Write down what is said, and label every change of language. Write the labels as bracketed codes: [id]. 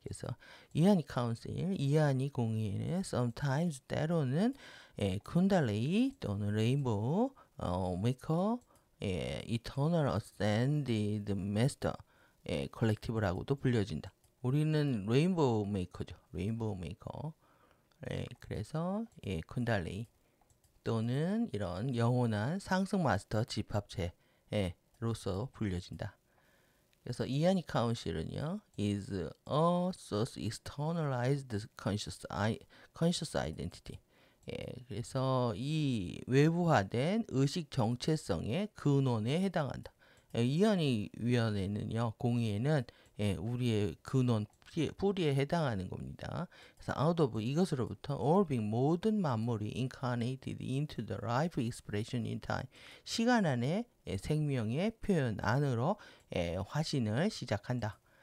[ko] 그래서 이안이 카운슬, 이안이 공의에는 sometimes 때로는 쿤달레이 또는 레인보우 메이커, eternal ascended master, 컬렉티브라고도 불려진다. 우리는 레인보우 메이커죠. 레인보우 메이커. 그래서 쿤달리 또는 이런 영원한 상승 마스터 집합체로서 불려진다. [en] 그래서 이안이 카운실은요, is a source externalized conscious identity. [ko] 그래서 이 외부화된 의식 정체성의 근원에 해당한다. 이안이 위원회는요, 공의에는 우리의 근원, 뿌리에 해당하는 겁니다. [en] 그래서 out of 이것으로부터 all being 모든 만물이 incarnated into the life expression in time 시간 안에 생명의 표현 안으로 화신을 시작한다.